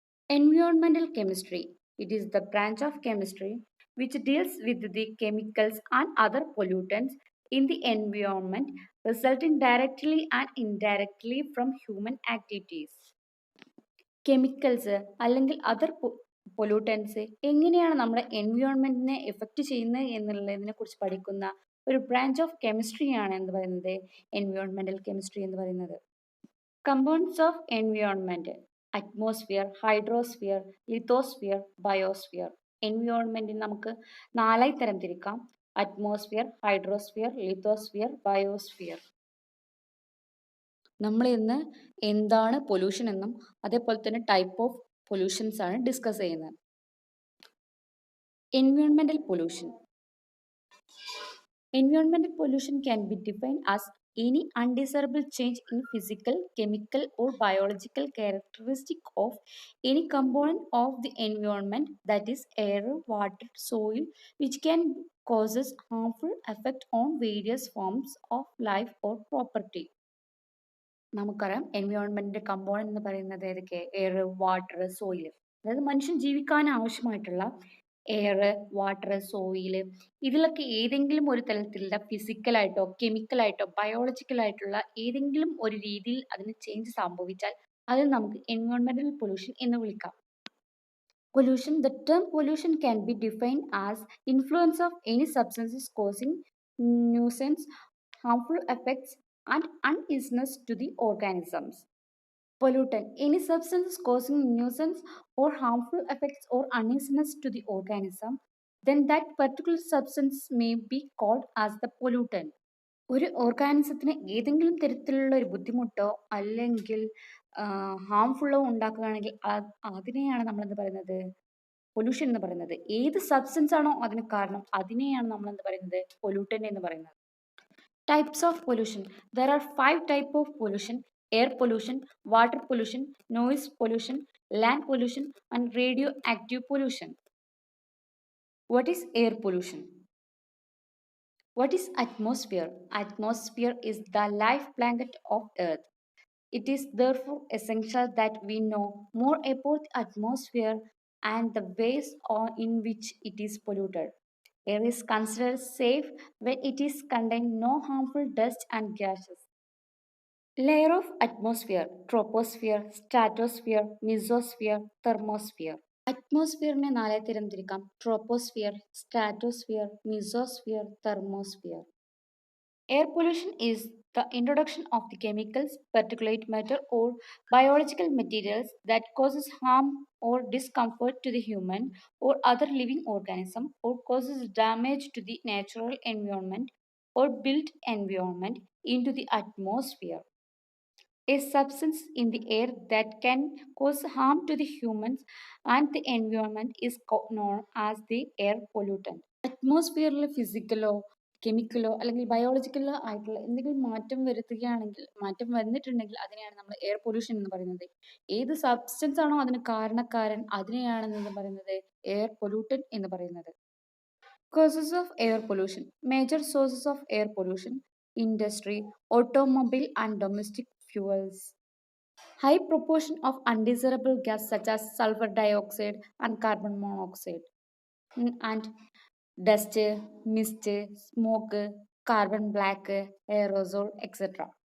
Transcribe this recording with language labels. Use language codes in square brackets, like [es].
[en] Environmental chemistry. It is the branch of chemistry which deals with the chemicals and other pollutants in the environment resulting directly and indirectly from human activities. [ml] Chemicals അല്ലെങ്കിൽ other pollutants എങ്ങനെയാണ് നമ്മുടെ എൻവയോൺമെന്റിനെ effect ചെയ്യുന്നത് എന്നുള്ളതിനെ കുറിച്ച് പഠിക്കുന്ന ഒരു branch of കെമിസ്ട്രിയാണ് എന്ന് പറയുന്നത് എൻവയോൺമെന്റൽ കെമിസ്ട്രി എന്ന് പറയുന്നത്. Components of environment: atmosphere, hydrosphere, lithosphere, biosphere. എൻവയോൺമെന്റിന് നമുക്ക് നാലായി തരംതിരിക്കാം: അറ്റ്മോസ്ഫിയർ, ഹൈഡ്രോസ്ഫിയർ, ലിത്തോസ്ഫിയർ, ബയോസ്ഫിയർ. നമ്മൾ ഇന്ന് എന്താണ് പൊല്യൂഷൻ എന്നും അതേപോലെ തന്നെ ടൈപ്പ് ഓഫ് പൊല്യൂഷൻസ് ആണ് ഡിസ്കസ് ചെയ്യുന്നത്. എൻവയോൺമെന്റൽ pollution. [en] Environmental pollution can be defined as any undesirable change in physical, chemical, or biological characteristic of any component of the environment, that is air, water, soil, which can causes harmful effect on various forms of life or property. [ml] നമുക്കറിയാം എൻവയോൺമെന്റിന്റെ component എന്ന് പറയുന്നത് ഏതൊക്കെ? Air, water, soil. അതായത് മനുഷ്യൻ ജീവിക്കാൻ ആവശ്യമായിട്ടുള്ള air, water, soil, ഇതിലൊക്കെ ഏതെങ്കിലും ഒരു തരത്തിലുള്ള ഫിസിക്കലായിട്ടോ കെമിക്കലായിട്ടോ ബയോളജിക്കലായിട്ടുള്ള ഏതെങ്കിലും ഒരു രീതിയിൽ അതിന് ചേഞ്ച് സംഭവിച്ചാൽ അത് നമുക്ക് എൻവയോൺമെന്റൽ പൊല്യൂഷൻ എന്ന് വിളിക്കാം. [en] Pollution. The term pollution can be defined as influence of any substances causing nuisance, harmful effects, and uneasiness to the organisms. Pollutant. Any substance causing nuisance or harmful effects or uneasiness to the organism, then that particular substance may be called as the pollutant. [ml] ഒരു ഓർഗാനിസത്തിന് ഏതെങ്കിലും തരത്തിലുള്ള ഒരു ബുദ്ധിമുട്ടോ അല്ലെങ്കിൽ ഹാംഫുള്ളോ ഉണ്ടാക്കുകയാണെങ്കിൽ അതിനെയാണ് നമ്മൾ എന്ത് പറയുന്നത്? പൊല്യൂഷൻ എന്ന് പറയുന്നത്. ഏത് സബ്സ്റ്റൻസ് ആണോ അതിന് കാരണം അതിനെയാണ് നമ്മൾ എന്ത് പറയുന്നത്? പൊല്യൂട്ടന്റ് എന്ന് പറയുന്നത്. [en] Types of pollution. There are 5 types of pollution: air pollution, water pollution, noise pollution, land pollution, and radioactive pollution. What is air pollution? What is atmosphere? Atmosphere is the life blanket of Earth. It is therefore essential that we know more about the atmosphere and the ways in which it is polluted. Air is considered safe when it is contain no harmful dust and gases. Layer of atmosphere: troposphere, stratosphere, mesosphere, thermosphere. [ml] അറ്റ്മോസ്ഫിയറിനെ നാലായി തരംതിരിക്കാം: troposphere, stratosphere, mesosphere, thermosphere. [en] Air pollution is the introduction of the chemicals, particulate matter, or biological materials that causes harm or discomfort to the human or other living organism, or causes damage to the natural environment or built environment into the atmosphere. A substance in the air that can cause harm to the humans and the environment is known as the air pollutant. [ml] അറ്റ്മോസ്ഫിയറിൽ ഫിസിക്കലോ കെമിക്കലോ അല്ലെങ്കിൽ ബയോളജിക്കലോ ആയിട്ടുള്ള എന്തെങ്കിലും മാറ്റം വന്നിട്ടുണ്ടെങ്കിൽ അതിനെയാണ് നമ്മൾ air pollution എന്ന് പറയുന്നത്. ഏത് സബ്സ്റ്റൻസ് ആണോ അതിന് കാരണക്കാരൻ അതിനെയാണ് എന്ന് പറയുന്നത് എയർ പൊല്യൂട്ടൻ എന്ന് പറയുന്നത്. [en] Causes of air pollution. Major sources of air pollution: industry, automobile and domestic fuels. High proportion of undesirable gas such as sulfur dioxide and carbon monoxide, and dust, mist, smoke, carbon black, aerosol, etc.